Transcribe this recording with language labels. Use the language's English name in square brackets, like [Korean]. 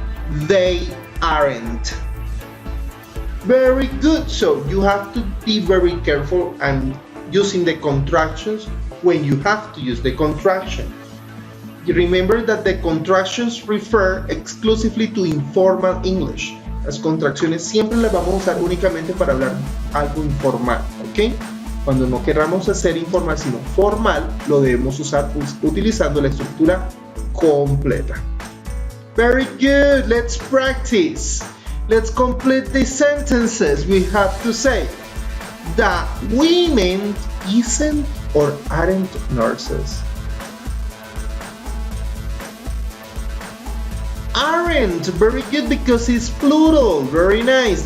[English] They aren't. Very good. So you have to be very careful and using the contractions when you have to use the contraction. Remember that the contractions refer exclusively to informal English. [Spanish] Las contracciones siempre las vamos a usar únicamente para hablar algo informal, ¿ok? Cuando no queramos hacer informal sino formal, lo debemos usar utilizando la estructura completa. [English] Very good. Let's practice. Let's complete the sentences. We have to say that women isn't or aren't nurses. Aren't. Very good because it's plural. Very nice.